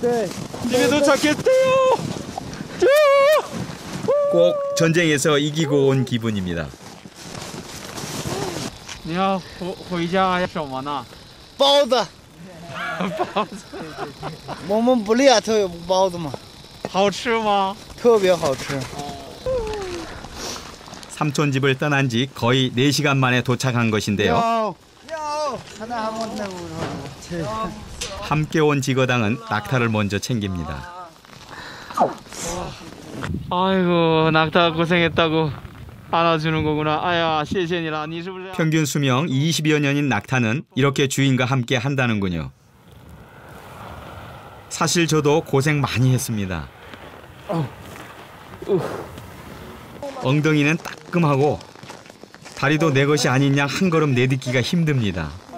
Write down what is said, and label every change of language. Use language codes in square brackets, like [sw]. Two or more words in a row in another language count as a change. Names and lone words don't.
[ko] 네. 집에 도착했대요. 꼭 전쟁에서 이기고 온 기분입니다. [zh] 你要回家要什么呢？包子。包子。我们布里亚特有包子嘛，好吃吗？特别好吃。 [ko] 삼촌 집을 떠난 지 거의 4시간 만에 도착한 것인데요. 함께 온 지거당은 낙타를 먼저 챙깁니다. 아이고, 낙타 고생했다고 안아주는 거구나. 아야, [zh] 谢谢你了. [ko] 평균 수명 20여 년인 낙타는 이렇게 주인과 함께 한다는군요. 사실 저도 고생 많이 했습니다. 엉덩이는 따끔하고 다리도 내 것이 아닌 양 한 걸음 내딛기가 힘듭니다.